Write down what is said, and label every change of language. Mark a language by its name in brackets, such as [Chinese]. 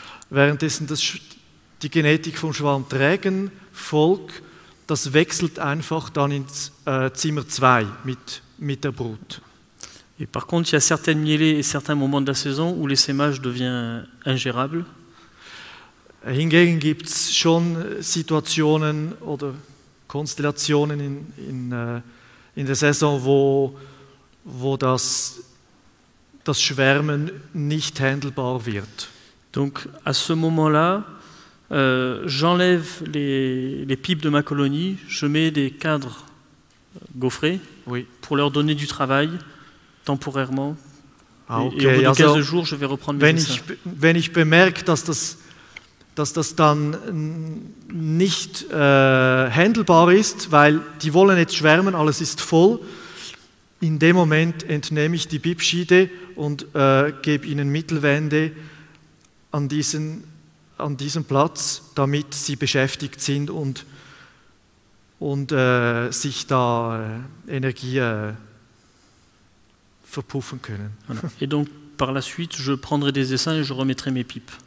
[German] Währenddessen die Genetik vom schwarmträgen Volk, das wechselt einfach dann ins Zimmer 2 mit der Brut. [French] Et par contre, il y a certaines mielées et certains moments de la saison où l'essaimage devient ingérable. [German] Hingegen gibt es schon Situationen oder Konstellationen in der Saison, wo das Schwärmen nicht handelbar wird. [French] Donc à ce moment-là, j'enlève les pipes de ma colonie, je mets des cadres gaufrés pour leur donner du travail temporairement. Okay. Et au bout de 15 jours, je vais reprendre mes essaims. [German] Wenn ich bemerke, dass das dann nicht handelbar ist, weil die wollen jetzt schwärmen, alles ist voll, in dem Moment entnehme ich die Bipschiede und gebe ihnen Mittelwände an diesem Platz, damit sie beschäftigt sind und sich da Energie verpuffen können. [French] Voilà. Et donc par la suite, je prendrai des essaims et je remettrai mes pipes.